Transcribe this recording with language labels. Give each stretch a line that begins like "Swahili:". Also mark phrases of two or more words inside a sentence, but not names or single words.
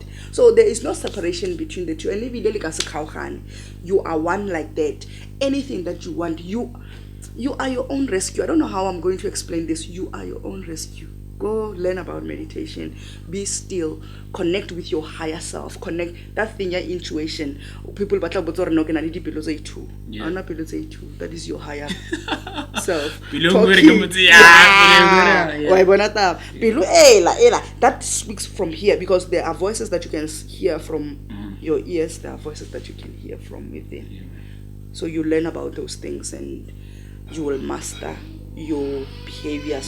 English: So there is no separation between the two. And you are one like that. Anything that you want, you are your own rescue. I don't know how I'm going to explain this. You are your own rescue. Go learn about meditation. Be still. Connect with your higher self. Connect that thing, your intuition.
Southern Sotho: People batla botsa no ke na le dipelo tse 2. Ana pelo tse 2.
English: That is your higher self. That speaks from here, because there are voices that you can hear from your ears. There are voices that you can hear from within. So you learn about those things, and you will master your behaviors.